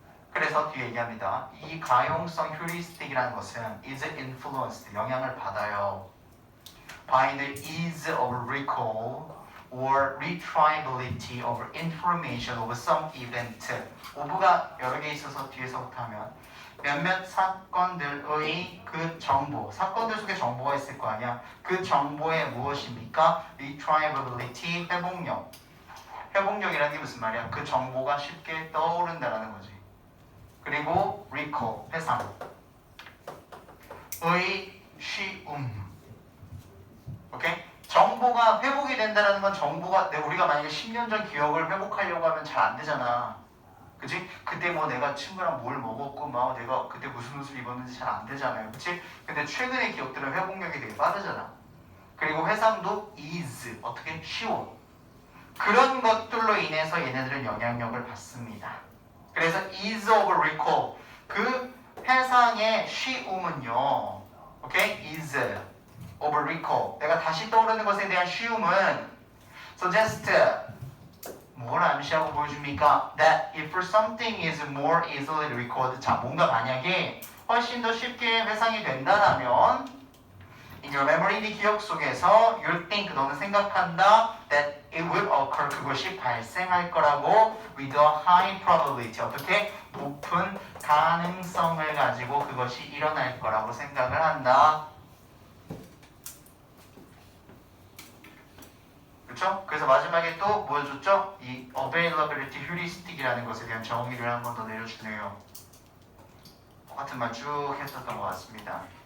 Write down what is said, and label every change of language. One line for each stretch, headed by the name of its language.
Korean: 그래서 뒤에 얘기합니다. 이 가용성 휴리스틱이라는 것은
English: is influenced,
Korean: 영향을 받아요.
English: by the ease of recall or retriability of information of some event.
Korean: of가 여러 개 있어서 뒤에서부터 하면 몇몇 사건들의 그 정보, 사건들 속에 정보가 있을 거 아니야. 그 정보의 무엇입니까? retriability, 회복력이라는 게 무슨 말이야? 그 정보가 쉽게 떠오른다라는 거지. 그리고 recall, 회상의 쉬움. 오케이? 정보가 회복이 된다는 건 정보가 우리가 만약에 10년 전 기억을 회복하려고 하면 잘 안 되잖아. 그치? 그때 뭐 내가 친구랑 뭘 먹었고 막 내가 그때 무슨 옷을 입었는지 잘 안 되잖아요. 그치? 근데 최근의 기억들은 회복력이 되게 빠르잖아. 그리고 회상도 is, 어떻게? 쉬워. 그런 것들로 인해서 얘네들은 영향력을 받습니다. 그래서
English: ease of recall,
Korean: 그 회상의 쉬움은요, 오케이?
English: ease of recall,
Korean: 내가 다시 떠오르는 것에 대한 쉬움은
English: suggest,
Korean: 뭘 암시하고 보여줍니까?
English: That if something is more easily recalled,
Korean: 자, 뭔가 만약에 훨씬 더 쉽게 회상이 된다면
English: in your memory,
Korean: 네 기억 속에서
English: you think,
Korean: 너는 생각한다
English: that it will occur,
Korean: 그것이 발생할 거라고
English: with a high probability,
Korean: 어떻게? 높은 가능성을 가지고 그것이 일어날 거라고 생각을 한다. 그렇죠? 그래서 마지막에 또 뭘 줬죠? 이 availability heuristic이라는 것에 대한 정의를 한 번 더 내려주네요. 똑같은 말 쭉 했었던 것 같습니다.